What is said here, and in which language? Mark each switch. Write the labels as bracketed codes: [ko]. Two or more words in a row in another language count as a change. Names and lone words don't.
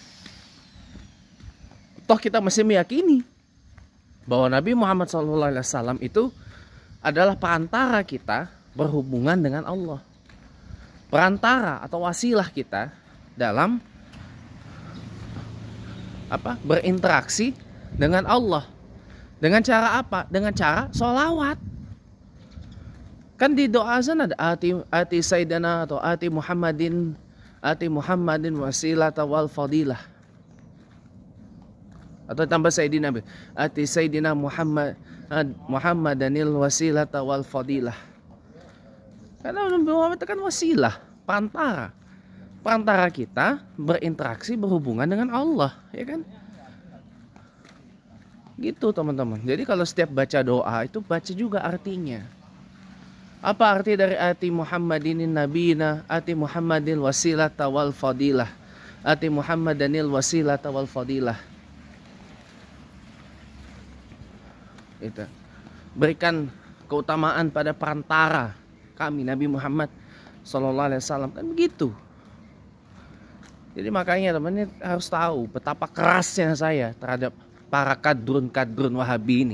[id] Toh kita masih meyakini bahwa Nabi Muhammad SAW itu adalah perantara kita berhubungan dengan Allah, perantara atau wasilah kita dalam berinteraksi dengan Allah. Dengan cara apa? Dengan cara sholawat. Kan di doa azan ada [ar] آت سيدنا [id] atau [ar] آت محمدا وسيلة والفضيلة. [id] Atau tambah [ar] سيدنا آت سيدنا محمدا الوسيلة والفضيلة. [id] Karena Nabi Muhammad itu kan wasilah, perantara kita berinteraksi, berhubungan dengan Allah, ya kan? Gitu teman-teman. Jadi kalau setiap baca doa itu baca juga artinya. Apa arti dari [ar] آت محمدا نبينا، آت محمدا الوسيلة والفضيلة، آت محمدا الوسيلة والفضيلة, [id] ati Muhammadanil wasilata wal fadilah. Itu. Berikan keutamaan pada perantara kami Nabi Muhammad SAW, kan begitu. Jadi makanya teman-teman harus tahu betapa kerasnya saya terhadap para kadrun Wahabi ini.